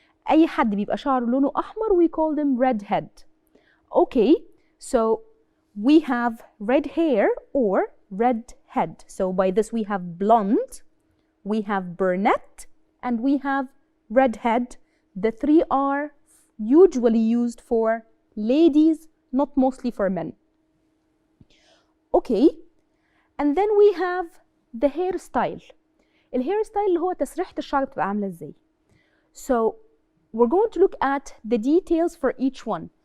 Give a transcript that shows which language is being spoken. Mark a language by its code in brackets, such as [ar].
[ar] أي حد بيبقى شعره لونه أحمر, [en] we call them redhead. Okay, so we have red hair or red head. So by this we have blonde, we have brunette, and we have redhead. The 3 are usually used for ladies, not mostly for men. Okay, and then we have the hairstyle. [ar] الhairstyle اللي هو تسريحة الشعر بتبقى عاملة ازاي. [en] So we're going to look at the details for each one.